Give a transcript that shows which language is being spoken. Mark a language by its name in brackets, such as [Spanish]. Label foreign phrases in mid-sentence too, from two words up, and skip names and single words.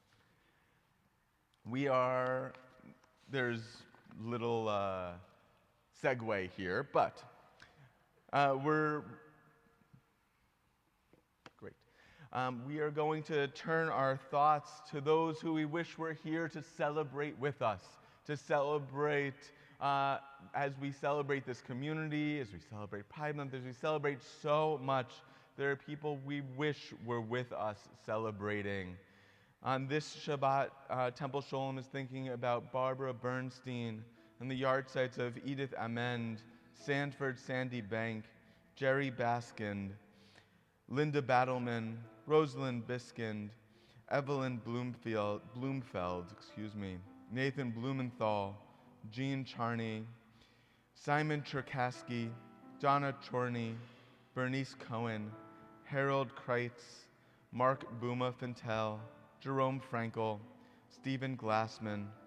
[English] There's little segue here, but we are going to turn our thoughts to those who we wish were here to celebrate with us, to celebrate as we celebrate this community, as we celebrate Pride Month, as we celebrate so much. There are people we wish were with us celebrating. On this Shabbat, Temple Sholom is thinking about Barbara Bernstein and the yard sites of Edith Amend, Sanford Sandy Bank, Jerry Baskind, Linda Battleman, Rosalind Biskind, Evelyn Bloomfeld, Nathan Blumenthal, Jean Charney, Simon Cherkasky, Donna Chorney, Bernice Cohen, Harold Kreitz, Mark Booma Fintel, Jerome Frankel, Stephen Glassman,